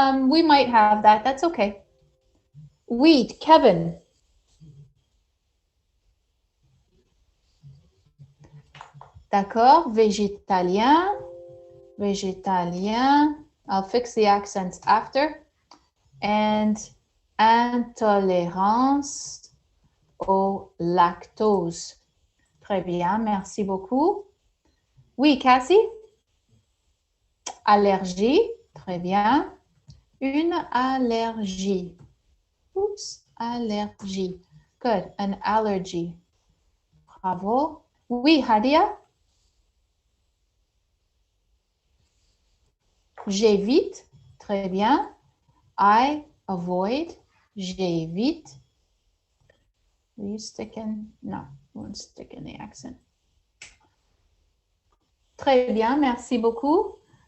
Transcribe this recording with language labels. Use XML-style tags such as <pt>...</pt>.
<en>We might have that. That's okay. Wheat. Kevin.</en> <fr>D'accord. Végétalien. Végétalien.</fr> <en>I'll fix the accents after. And</en> <fr>intolérance au lactose. Très bien, merci beaucoup. Oui, Cassie? Allergie, très bien. Une allergie. Oups, allergie.</fr> <en>Good, an allergy. Bravo. Oui, Hadia?</en> <fr>J'évite, très bien.</fr> <en>I avoid,</en> <fr>j'évite.</fr> <en>Will you stick in? No, won't stick in the accent.</en> <fr>Très bien, merci beaucoup.</fr>